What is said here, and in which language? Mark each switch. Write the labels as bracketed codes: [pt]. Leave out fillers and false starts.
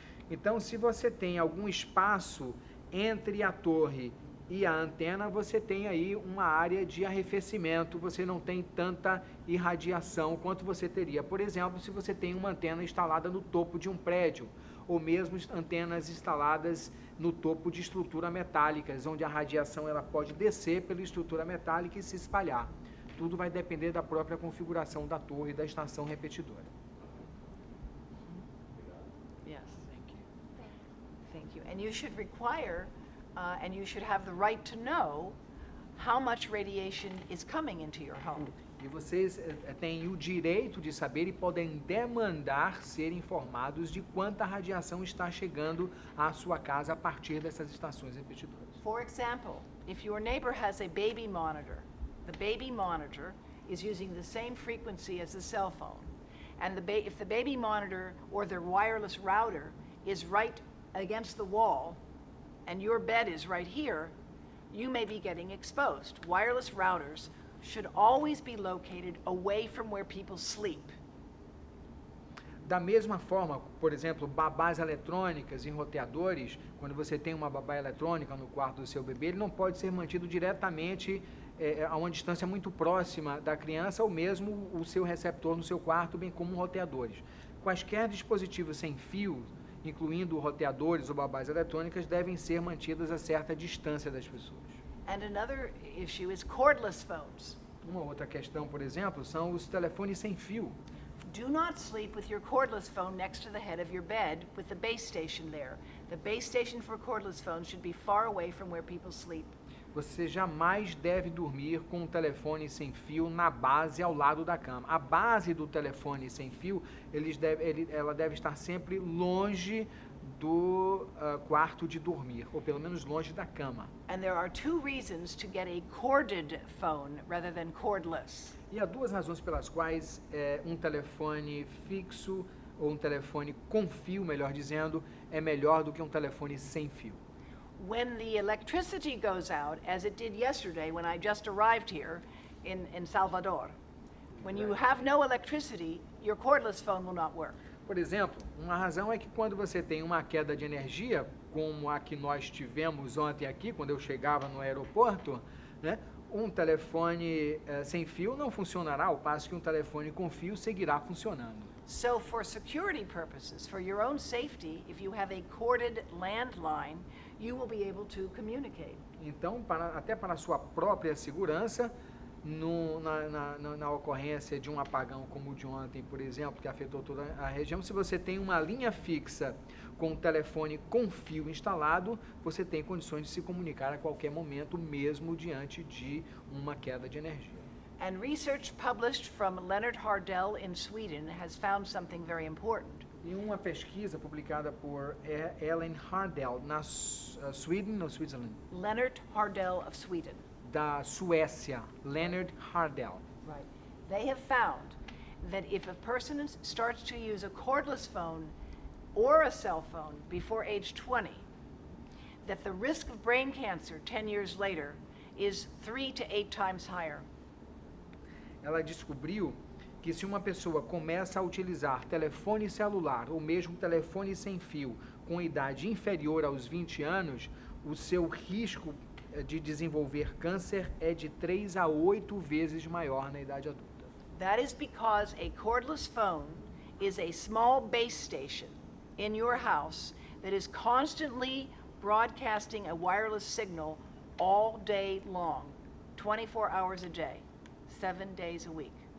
[pt] Então, se você tem algum espaço entre a torre e a antena, você tem aí uma área de arrefecimento, você não tem tanta irradiação quanto você teria, por exemplo, se você tem uma antena instalada no topo de um prédio, ou mesmo antenas instaladas no topo de estruturas metálicas, onde a radiação ela pode descer pela estrutura metálica e se espalhar. Tudo vai depender da própria configuração da torre e da estação repetidora. [en] Yes. Thank you. And you should require, and you should have the right to know how much radiation is coming into your home. [pt] E vocês têm o direito de saber e podem demandar ser informados de quanta radiação está chegando à sua casa a partir dessas estações repetidoras. [en] For example, if your neighbor has a baby monitor, the baby monitor is using the same frequency as the cell phone. And if the baby monitor or their wireless router is right against the wall and your bed is right here, you may be getting exposed. Wireless routers should always be located away from where people sleep. [pt] Da mesma forma, por exemplo, babás eletrônicas em roteadores, quando você tem uma babá eletrônica no quarto do seu bebê, ele não pode ser mantido diretamente a uma distância muito próxima da criança ou mesmo o seu receptor no seu quarto, bem como roteadores. Quaisquer dispositivos sem fio, incluindo roteadores ou babás eletrônicas, devem ser mantidas a certa distância das pessoas. [en] And another issue is cordless phones. [pt] Uma outra questão, por exemplo, são os telefones sem fio. [en] Do not sleep with your cordless phone next to the head of your bed with the base station there. The base station for cordless phones should be far away from where people sleep. [pt] Você jamais deve dormir com um telefone sem fio na base ao lado da cama. A base do telefone sem fio, ela deve estar sempre longe do quarto de dormir, ou pelo menos longe da cama. [en] And there are two reasons to get a corded phone rather than cordless. [pt] E há duas razões pelas quais um telefone fixo ou um telefone com fio, melhor dizendo, é melhor do que um telefone sem fio. [en] When the electricity goes out, as it did yesterday when I just arrived here in Salvador, when you have no electricity, your cordless phone will not work. [pt] Por exemplo, uma razão é que quando você tem uma queda de energia, como a que nós tivemos ontem aqui, quando eu chegava no aeroporto, né, um telefone sem fio não funcionará, ao passo que um telefone com fio seguirá funcionando. [en] So for security purposes, for your own safety, if you have a corded landline, you will be able to communicate. [pt] Então, até para a sua própria segurança, na ocorrência de um apagão como o de ontem, por exemplo, que afetou toda a região, se você tem uma linha fixa com um telefone com fio instalado, você tem condições de se comunicar a qualquer momento, mesmo diante de uma queda de energia. [en] And research published from Leonard Hardell in Sweden has found something very important. [pt] E uma pesquisa publicada por Ellen Hardell na Sweden ou Switzerland? [en] Leonard Hardell of Sweden. [pt] Da Suécia, Leonard Hardell. [en] Right. They have found that if a person starts to use a cordless phone or a cell phone before age 20, that the risk of brain cancer 10 years later is 3 to 8 times higher. [pt] Ela descobriu que se uma pessoa começa a utilizar telefone celular ou mesmo telefone sem fio com idade inferior aos 20 anos, o seu risco de desenvolver câncer é de 3 a 8 vezes maior na idade adulta. [en] That is because a cordless phone is a small base station in your house that is constantly broadcasting a wireless signal all day long, 24 hours a day, 7 days a week.